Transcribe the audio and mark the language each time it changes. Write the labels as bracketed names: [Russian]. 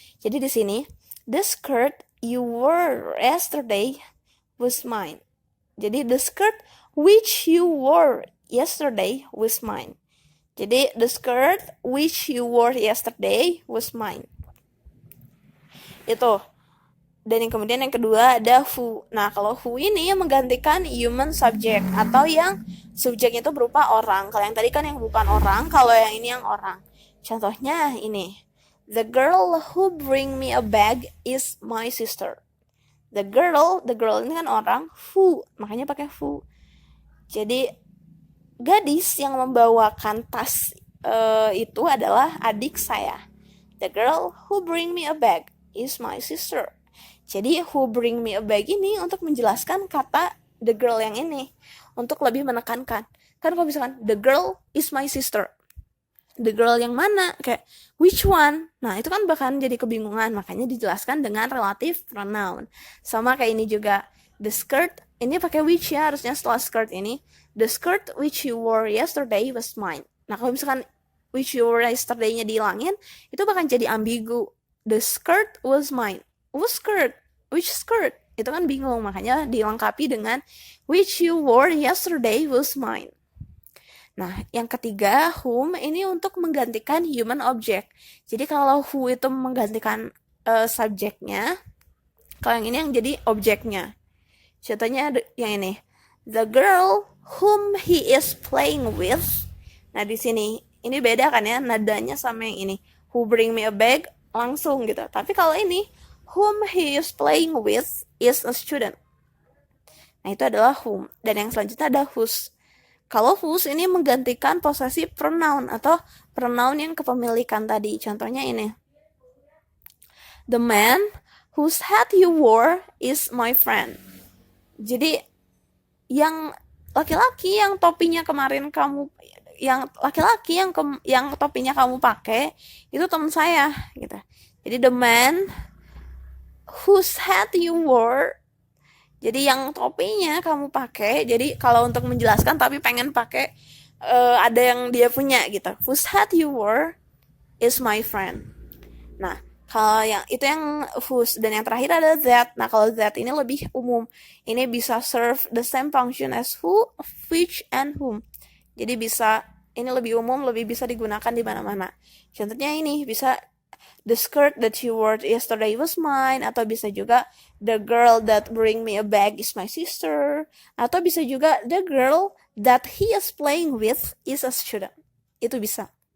[Indonesian] Jadi di sini [English] the skirt you wore yesterday was mine. [Indonesian] Jadi [English] the skirt which you wore yesterday was mine. [Indonesian] Jadi [English] the skirt which you wore yesterday was mine. [Indonesian] Itu. Dan yang kemudian yang kedua ada who. Nah, kalau who ini menggantikan human subject atau yang subjeknya itu berupa orang. Kalau yang tadi kan yang bukan orang, kalau yang ini yang orang. Contohnya ini. [English] The girl who bring me a bag is my sister. The girl [Indonesian] ini kan orang, who, makanya pakai who. Jadi gadis yang membawakan tas itu adalah adik saya. [English] The girl who bring me a bag is my sister. [Indonesian] Jadi [English] who bring me a bag [Indonesian] ini untuk menjelaskan kata the girl yang ini, untuk lebih menekankan. Kan kalau misalkan [English] the girl is my sister, [Indonesian] the girl yang mana, kayak [English] which one, [Indonesian] nah itu kan bahkan jadi kebingungan, makanya dijelaskan dengan relative pronoun. Sama kayak ini juga, [English] the skirt [Indonesian] ini pakai [English] which [Indonesian] ya, harusnya setelah [English] skirt ini, the skirt which you wore yesterday was mine. [Indonesian] Nah, kalau misalkan [English] which you wore yesterday-nya [Indonesian] dihilangin, itu bakal jadi ambigu. [English] The skirt was mine. Whose skirt? Which skirt? [Indonesian] Itu kan bingung, makanya dilengkapi dengan [English] which you wore yesterday was mine. [Indonesian] Nah, yang ketiga, whom ini untuk menggantikan human object. Jadi kalau who itu menggantikan subjeknya, kalau yang ini yang jadi objeknya. Contohnya yang ini, [English] the girl whom he is playing with. [Indonesian] Nah, di sini ini beda kan ya, nadanya sama yang ini. [English] Who bring me a bag [Indonesian] langsung gitu. Tapi kalau ini, [English] whom he is playing with is a student. [Indonesian] Nah, itu adalah whom. Dan yang selanjutnya ada whose. Kalau whose ini menggantikan posesif pronoun atau pronoun yang kepemilikan tadi. Contohnya ini. [English] The man Whose hat you wore is my friend. [Indonesian] Jadi yang laki-laki yang topinya kemarin kamu, yang laki-laki yang topinya kamu pakai itu teman saya gitu. Jadi [English] the man whose hat you wore, [Indonesian] jadi yang topinya kamu pakai. Jadi kalau untuk menjelaskan tapi pengen pakai ada yang dia punya gitu. [English] Whose hat you wore is my friend. [Indonesian] Nah, kalau yang itu yang whose, dan yang terakhir ada that. Nah, kalau that ini lebih umum. Ini bisa [English] serve the same function as who, which, and whom. [Indonesian] Jadi ini lebih umum, lebih bisa digunakan di mana-mana. Contohnya ini bisa [English] the skirt that you wore yesterday was mine, [Indonesian] atau bisa juga [English] the girl that bring me a bag is my sister, atau bisa juga the girl that he is playing with is a student. [Indonesian] Itu bisa.